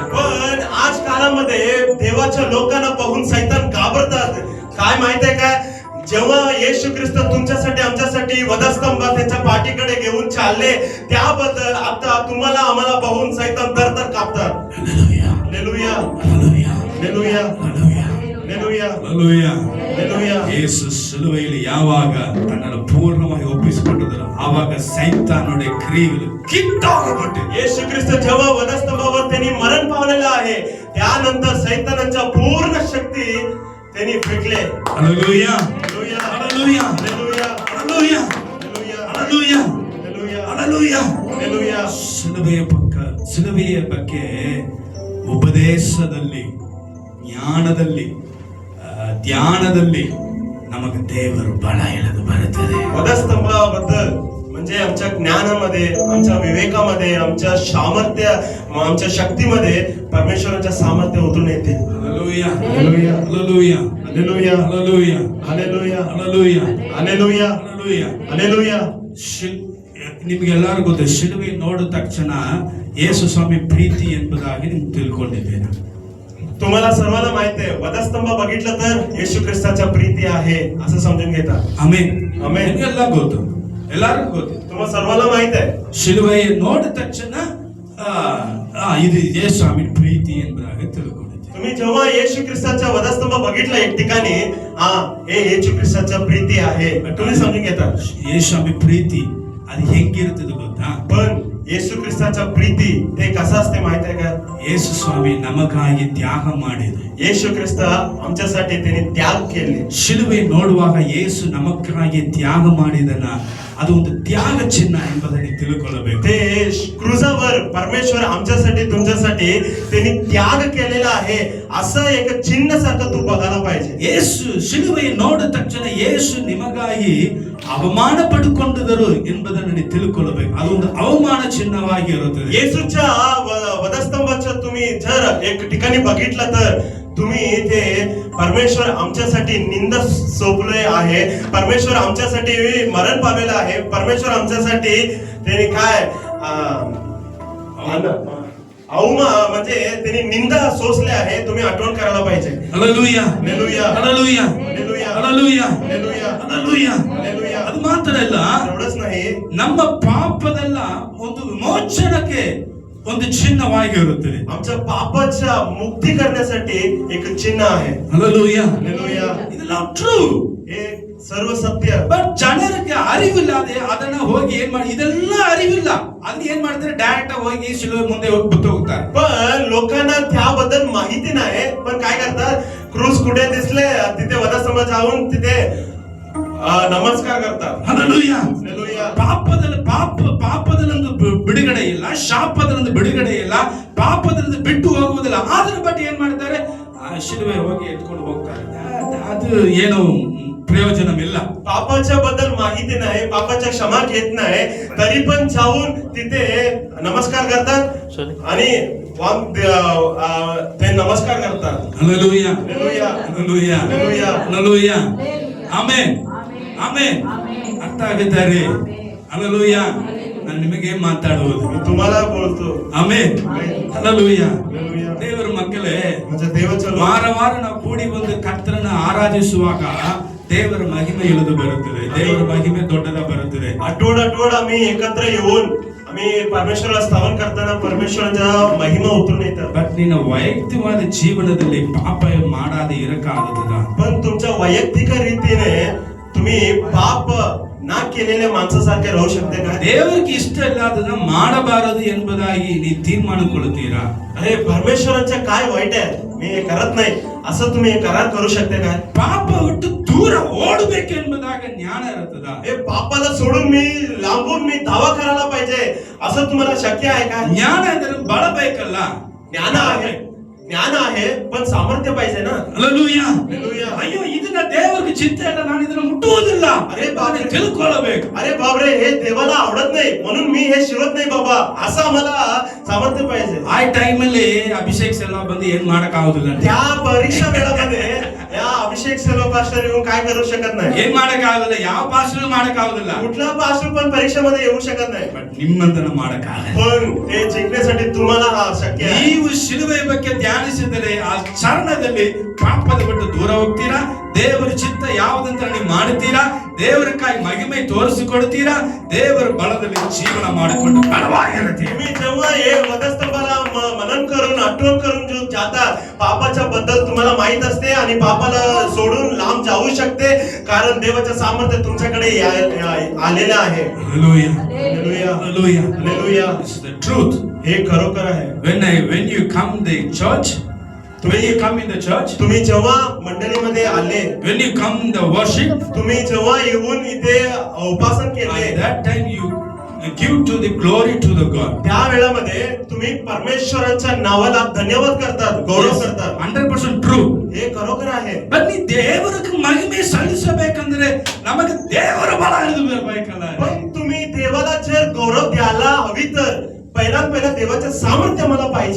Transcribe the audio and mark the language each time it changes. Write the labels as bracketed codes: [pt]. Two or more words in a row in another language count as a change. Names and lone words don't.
[mr] पण आज काळामध्ये देवाच्या लोकांना पाहून सैतान घाबरतात. काय माहितीये का? जेव्हा येशू ख्रिस्त तुमच्यासाठी आमच्यासाठी वधस्तंभात त्यांच्या पाठीकडे घेऊन चालले, त्याबद्दल आता तुम्हाला आम्हाला पाहून सैतान तर कापतात. हालेलुया, हालेलुया, हालेलुया, हालेलुया, [kn] ಹಾಲೆಲೂಯಾ, [mr] हालेलुया, [kn] ಹಾಲೆಲೂಯಾ. [mr] हालेलुया. [kn] ಯೇಸು ಶಿಲುಬೆಯಲ್ಲಿ ಯಾವಾಗ ತನ್ನನ್ನು ಪೂರ್ಣವಾಗಿ ಒಪ್ಪಿಸಿಕೊಂಡಿದ್ದರೋ ಆವಾಗ ಸೈತಾನನ ಕ್ರಿಯೆಗಳು ಕಿತ್ತೋಗಬಿಟ್ಟು [mr] येशू ख्रिस्त जेव्हा वधस्तंभावर त्यांनी मरण पावलेलं आहे, त्यानंतर सैतानाच्या पूर्ण शक्ती त्यांनी फेकले. [kn] ಹಾಲೆಲೂಯಾ, [mr] हालेलुया, [kn] ಹಾಲೆಲೂಯಾ, [mr] हालेलुया, [kn] ಹಾಲೆಲೂಯಾ, [mr] हालेलुया, [kn] ಹಾಲೆಲೂಯಾ, [mr] हालेलुया, [kn] ಹಾಲೆಲೂಯಾ. [mr] हालेलुया. [kn] ಶಿಲುಬೆಯ ಬಗ್ಗೆ ಉಪದೇಶದಲ್ಲಿ, ಜ್ಞಾನದಲ್ಲಿ, ಧ್ಯಾನದಲ್ಲಿ ನಮಗೆ ದೇವರು ಬಲ ಎಳೆದು ಬರುತ್ತದೆ. [mr] वधस्तंभाबद्दल म्हणजे आमच्या ज्ञानामध्ये, आमच्या विवेकामध्ये, आमच्या सामर्थ्य, आमच्या शक्तीमध्ये परमेश्वराच्या सामर्थ्य उतरून येते. हालेलूया, हालेलुया, [kn] ಹಾಲೆಲೂಯಾ, [mr] हालेलुया, [kn] ಹಾಲೆಲೂಯಾ, [mr] हालेलुया, [kn] ಹಾಲೆಲೂಯಾ, [mr] हालेलुया, [kn] ಹಾಲೆಲೂಯಾ. [mr] हालेलुया. [kn] ನಿಮ್ಗೆಲ್ಲರಿಗೂ ಗೊತ್ತು, ಶಿಲುಬೆ ನೋಡಿದ ತಕ್ಷಣ ಯೇಸು ಸ್ವಾಮಿ ಪ್ರೀತಿ ಎಂಬುದಾಗಿ ನಿಮ್ಗೆ ತಿಳ್ಕೊಂಡಿದ್ದೇನೆ. [mr] तुम्हाला सर्वांना माहिती आहे, वधस्तंभ बघितलं तर येशू ख्रिस्ताच्या प्रीती आहे असं समजून घेतात. [kn] ಆಮೆನ್, ಆಮೆನ್. ನಿಮ್ಗೆಲ್ಲ ಗೊತ್ತು, ಎಲ್ಲರಿಗೂ ಗೊತ್ತು. [mr] तुम्हाला सर्वांना माहित आहे, [kn] ಶಿಲುಬೆ ನೋಡಿದ ತಕ್ಷಣ ಇದು ಯೇಸು ಸ್ವಾಮಿ ಪ್ರೀತಿ ಎಂಬುದಾಗಿ ತಿಳ್ಕೊಂಡಿದ್ದೇನೆ. [mr] तुम्ही जेव्हा येशू ख्रिस्ताच्या वधस्तंभ बघितला एक ठिकाणी, हे येशू ख्रिस्ताच्या प्रीती आहे तुम्ही समजून घेतात. [kn] ಯೇಸು ಸ್ವಾಮಿ ಪ್ರೀತಿ ಅದು ಹೆಂಗಿರ್ತದೆ ಗೊತ್ತಾ? [mr] पण येशू ख्रिस्ताच्या प्रीती ते कसं असते माहित आहे का? [kn] ಯೇಸು ಸ್ವಾಮಿ ನಮಗಾಗಿ ತ್ಯಾಗ ಮಾಡಿದ. [mr] येशू ख्रिस्त आमच्यासाठी त्यांनी त्याग केले. [kn] ಶಿಲುಬೆ ನೋಡುವಾಗ ಯೇಸು ನಮಗಾಗಿ ತ್ಯಾಗ ಮಾಡಿದನ ಅದು ಒಂದು ತ್ಯಾಗ ಚಿಹ್ನ ಎಂಬುದನ್ನು ತಿಳ್ಕೊಳ್ಳಬೇಕು. [mr] ते क्रूजावर परमेश्वर आमच्यासाठी तुमच्यासाठी त्यांनी त्याग केलेला आहे असं एक चिन्ह सारखं तू बघायला पाहिजे. [kn] ಯೇಸು ಶಿಲುಬೆ ನೋಡಿದ ತಕ್ಷಣ ಯೇಸು ನಿಮಗಾಗಿ ಅವಮಾನ ಪಡೆದುಕೊಂಡಿದ್ದರು ಎಂಬುದನ್ನು ನೀವು ತಿಳ್ಕೊಳ್ಳಬೇಕು. ಅದೊಂದು ಅವಮಾನ ಚಿಹ್ನವಾಗಿ ಇರುತ್ತದೆ. [mr] येशूच्या वधस्तंभाच्या तुम्ही जर एक ठिकाणी बघितलं तर तुम्ही ते परमेश्वर आमच्यासाठी निंद सोपले आहे, परमेश्वर आमच्यासाठी मरण पावलेलं आहे, परमेश्वर आमच्यासाठी त्यांनी काय म्हणजे त्यांनी निंदा सोसले आहे. तुम्ही आठवण करायला पाहिजे. [kn] ಹಾಲೆಲೂಯಾ, [mr] हालेलुया, [kn] ಹಾಲೆಲೂಯಾ, [mr] हालेलुया, [kn] ಹಾಲೆಲೂಯಾ, [mr] हालेलुया, [kn] ಹಾಲೆಲೂಯಾ. [mr] हालेलुया. [kn] ಅದು ಮಾತ್ರ ಅಲ್ಲ, [mr] एवढंच नाही, [kn] ನಮ್ಮ ಪಾಪದಲ್ಲ ಒಂದು ವಿಮೋಚನಕ್ಕೆ ಒಂದು ಚಿಹ್ನವಾಗಿರುತ್ತದೆ. [mr] आमच्या पापाच्या मुक्ती करण्यासाठी एक चिन्ह आहे. Hallelujah. Hallelujah. [kn] ಇದೆಲ್ಲ ಟ್ರೂ. [mr] हे सर्व सत्य. [kn] ಬಟ್ ಜನರಿಗೆ ಅರಿವಿಲ್ಲದೆ ಅದನ್ನ ಹೋಗಿ ಏನ್ ಮಾಡಿ, ಇದೆಲ್ಲ ಅರಿವಿಲ್ಲ, ಅದನ್ನ ಏನ್ ಮಾಡ್ತಾರೆ, ಡೈರೆಕ್ಟ್ ಹೋಗಿ ಶಿಲುಬೆ ಮುಂದೆ ಹೋಗಿ ಬಿಟ್ಟು ಹೋಗ್ತಾರೆ. [mr] पण लोकांना त्याबद्दल माहिती नाही. पण काय करतात, क्रूस कुठे दिसले तिथे वधस्तंभ जाऊन तिथे नमस्कार करतात. Hallelujah. Hallelujah. [kn] ಪಾಪದಲ್ಲೊಂದು ಬಿಡುಗಡೆ ಇಲ್ಲ, ಶಾಪದಲ್ಲೊಂದು ಬಿಡುಗಡೆ ಇಲ್ಲ, ಪಾಪದಲ್ಲೊಂದು ಬಿಟ್ಟು ಹೋಗುವುದಿಲ್ಲ. ಆದ್ರ ಬಟ್ ಏನ್ ಮಾಡ್ತಾರೆ, ಆ ಶಿಲುಬೆ ಹೋಗಿ ಎತ್ಕೊಂಡು ಹೋಗ್ತಾರೆ. ಅದು ಏನು ಪ್ರಯೋಜನವಿಲ್ಲ. [mr] पापाच्या बद्दल माहिती नाही, पापाच्या क्षमा घेत नाही, तरी पण जाऊन तिथे नमस्कार करतात आणि ते नमस्कार करतात. Hallelujah. Hallelujah. Hallelujah. Hallelujah. [kn] Hallelujah. ಆಮೆನ್. ಆಮೆನ್. ಅರ್ಥ ಆಗುತ್ತಾರೆ? Hallelujah. ನಾನು ನಿಮಗೆ ಮಾತಾಡುವುದು. [mr] मी तुम्हाला बोलतो. [kn] ಆಮೆನ್. Hallelujah. Hallelujah. ದೇವರ ಮಕ್ಕಳೇ, [mr] म्हणजे देवाच्या [kn] ವಾರ ನಾವು ಕೂಡಿ ಒಂದು ಕರ್ತರನ್ನ ಆರಾಧಿಸುವಾಗ ದೇವರ ಮಹಿಮೆ ಇಳಿದು ಬರುತ್ತದೆ. ದೇವರ ಮಹಿಮೆ ದೊಡ್ಡದ ಬರುತ್ತದೆ. [mr] आठवड आम्ही एकत्र येऊन आम्ही परमेश्वराला स्थापन करताना परमेश्वराचा महिमा उतरून येतात. [kn] ಬಟ್ ನಿನ್ನ ವೈಯಕ್ತಿಕವಾದ ಜೀವನದಲ್ಲಿ ಪಾಪ ಮಾಡಾದೆ ಇರಕ್ಕಾಗುತ್ತದ? [mr] पण तुमच्या वैयक्तिक रीतीने तुम्ही पाप ना केलेल्या माणसासारखे राहू शकते का? [kn] ದೇವರಿಗೆ ಇಷ್ಟ ಇಲ್ಲದನ್ನ ಮಾಡಬಾರದು ಎಂಬುದಾಗಿ ನೀವು ತೀರ್ಮಾನಗೊಳ್ಳುತ್ತೀರಾ? [mr] अरे परमेश्वरांचं काय वाईट आहे, मी हे करत नाही असं तुम्ही करार करू शकते का? [kn] ಪಾಪ ಬಿಟ್ಟು ದೂರ ಓಡಬೇಕೆಂಬುದಾಗ ಜ್ಞಾನ ಇರುತ್ತದ? [mr] हे पापाला सोडून मी लांबून मी दावा करायला पाहिजे असं तुम्हाला शक्य आहे का? [kn] ಜ್ಞಾನ ಅಂದ್ರೆ ಬಲ ಬೇಕಲ್ಲ. [mr] ज्ञान आहे पण सामर्थ्य पाहिजे ना. Hallelujah. Hallelujah. [kn] ಅಯ್ಯೋ ಇದನ್ನ ದೇವರಿಗೆ ಚಿತ್ತ ಇಲ್ಲ, ನಾನು ಇದನ್ನ ಮುಟ್ಟುವುದಿಲ್ಲ. ಅರೆ ಬಾಬೆ, ತಿಳ್ಕೊಳ್ಳಬೇಕು. [mr] अरे बापरे, हे देवाला आवडत नाही म्हणून मी हे शिवत नाही बाबा असं आम्हाला सामर्थ्य पाहिजे. [kn] ಆ ಟೈಮಲ್ಲಿ ಅಭಿಷೇಕ್ ಸೆಲ್ವ ಬಂದು ಏನ್ ಮಾಡಕ್ ಆಗುದಿಲ್ಲ. [mr] त्या परीक्षा वेळामध्ये या अभिषेक सेवा पास्टर येऊन काय करू शकत नाही. [kn] ಏನ್ ಮಾಡಕ್ ಆಗುದಿಲ್ಲ, ಯಾವ ಪಾಸ್ಟರ್ ಮಾಡಕ್ ಆಗುದಿಲ್ಲ. [mr] कुठला पास्टर पण परीक्षेमध्ये येऊ शकत नाही. [kn] ಬಟ್ ನಿಮ್ಮಂತನ ಮಾಡಕ್ ಆಗಲ್ಲ. [mr] पण ते जिंकण्यासाठी तुम्हाला हा शक्य आहे. [kn] ನೀವು ಶಿಲುಬೆ ಬಗ್ಗೆ ಧ್ಯಾನಿಸಿದರೆ ಆ ಚರಣದಲ್ಲಿ ಪಾಪದ ಬಿಟ್ಟು ದೂರ ಹೋಗ್ತೀರಾ. ದೇವರ ಚಿತ್ತ ಯಾವುದಂತ ನೀವು ಮಾಡುತ್ತೀರಾ. ದೇವರಕ್ಕಾಗಿ ಮಹಿಮೆ ತೋರಿಸಿಕೊಡ್ತೀರಾ. ದೇವರ ಬಲದಲ್ಲಿ ಜೀವನ ಮಾಡಿಕೊಂಡು ಬಲವಾಗಿರುತ್ತೀರಾ. [mr] तुम्ही जेव्हा हे वधस्तंभाला मनन करून आठवण करून जो जाता, पापाच्या बद्दल तुम्हाला माहित असते आणि पापाला सोडून लांब जाऊ शकते, कारण देवाचं सामर्थ्य तुमच्याकडे आलेलं आहे. Hallelujah. Hallelujah. Hallelujah. Hallelujah. [en] This is the truth. [mr] हे खरोखर आहे. [en] When you come the church, when you come in the church, [mr] तुम्ही जेव्हा मंडळीमध्ये आले, [en] when you come in the worship, [mr] तुम्ही जेव्हा येऊन इथे उपासन केले, [en] at that time you give to the glory to the God. [mr] त्या वेळामध्ये तुम्ही परमेश्वराच्या नावाला धन्यवाद करतात, गौरव करतात. [en] 100% true. [mr] हे खरोखर आहे. [kn] ಬನ್ನಿ ದೇವರಿಗೆ ಮಹಿಮೆ ಸಲ್ಲಿಸಬೇಕಂದ್ರೆ ನಮಗೆ ದೇವರ ಬಲ ಇಳಿದು ಬರಬೇಕಲ್ಲ. [mr] पण तुम्ही देवाला जर गौरव द्यायला हवी तर पहिला देवाचं सामर्थ्य मला पाहिजे.